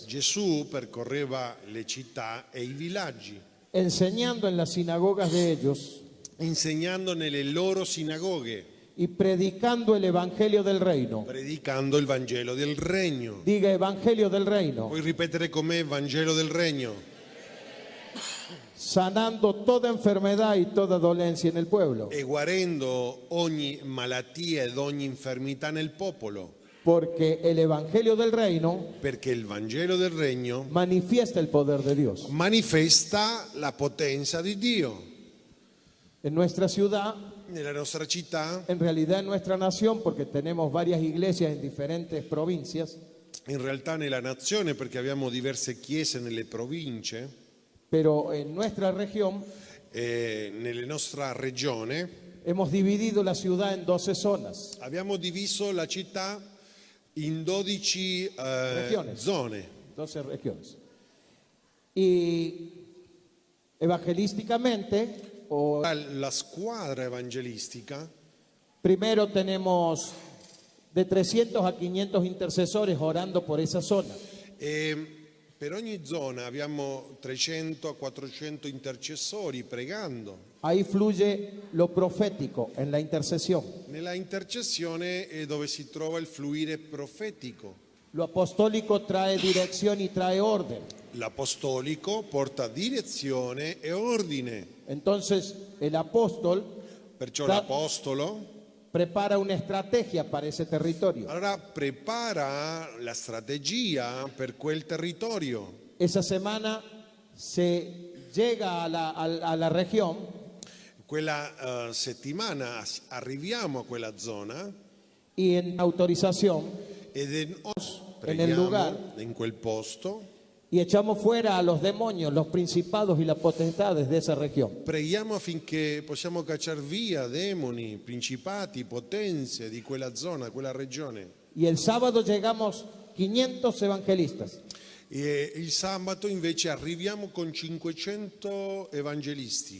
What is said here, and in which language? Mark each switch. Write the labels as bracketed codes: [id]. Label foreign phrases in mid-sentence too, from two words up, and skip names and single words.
[it] Gesù percorreva le città e i villaggi, [es] enseñando en las sinagogas de ellos [it] insegnando nelle loro sinagoghe, [es] y predicando el evangelio del reino. [it] predicando il Vangelo del regno. [es] Diga, evangelio del reino. [it] Puoi ripetere con me: Vangelo del regno. [es] Sanando toda enfermedad y toda dolencia en el pueblo, [it] E guarendo ogni malattia ed ogni infermità nel popolo, [es] porque el evangelio del reino [it] perché il Vangelo del regno [es] manifiesta el poder de Dios. [it] manifesta la potenza di Dio. [es] En nuestra ciudad, [it] Nella nostra città, [es] en realidad en nuestra nación, porque tenemos varias iglesias en diferentes provincias, [it] in realtà nella nazione, perché abbiamo diverse chiese nelle province, [es] pero en nuestra región [it] nella nostra regione, [es] hemos dividido la ciudad en 12 zonas. [it] abbiamo diviso la città in 12 [es] Regiones. [it] zone. [es] 12 regiones. Y evangelísticamente, [it] La squadra evangelistica, [es] primero tenemos de 300 a 500 intercesores orando por esa zona. [it] e per ogni zona abbiamo 300 a 400 intercessori pregando. [es] Ahí fluye lo profético en la intercesión. [it] Nella intercessione è dove si trova il fluire profetico. [es] Lo apostólico trae dirección y trae orden. [it] L'apostolico porta direzione e ordine. [es] Entonces, el apóstol [it] Perciò Da- l'apostolo [es] prepara una estrategia para ese territorio. [it] allora prepara la strategia per quel territorio. [es] Esa semana se llega a la región [it] Quella settimana arriviamo a quella zona [es] y en autorización [it] ed [es] en el [it] preghiamo [es] lugar [it] in quel posto. [es] y echamos fuera a los demonios, los principados y las potestades de esa región. [it] Preghiamo affinché possiamo cacciare via demoni, principati, potenze di quella zona, quella regione. [es] Y el sábado llegamos 500 evangelistas. [it] E il sabato invece arriviamo con 500 evangelisti,